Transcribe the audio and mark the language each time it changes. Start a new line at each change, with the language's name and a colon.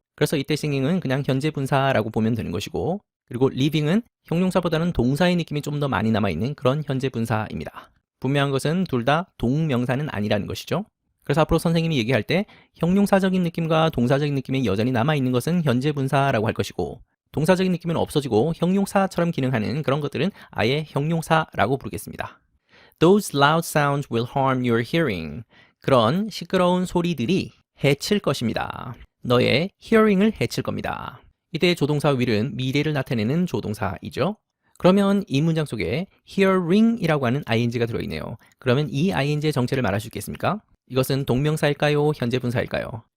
Korean: 그래서 이때 singing은 그냥 현재분사라고 보면 되는 것이고 그리고 living은 형용사보다는 동사의 느낌이 좀 더 많이 남아있는 그런 현재분사입니다. 분명한 것은 둘 다 동명사는 아니라는 것이죠. 그래서 앞으로 선생님이 얘기할 때 형용사적인 느낌과 동사적인 느낌이 여전히 남아있는 것은 현재분사라고 할 것이고 동사적인 느낌은 없어지고 형용사처럼 기능하는 그런 것들은 아예 형용사라고 부르겠습니다.
English: Those loud sounds will harm your hearing.
Korean: 그런 시끄러운 소리들이 해칠 것입니다. 너의 hearing을 해칠 겁니다. 이때 조동사 will은 미래를 나타내는 조동사이죠. 그러면 이 문장 속에 hearing이라고 하는 ing가 들어있네요. 그러면 이 ing의 정체를 말할 수 있겠습니까? 이것은 동명사일까요? 현재분사일까요?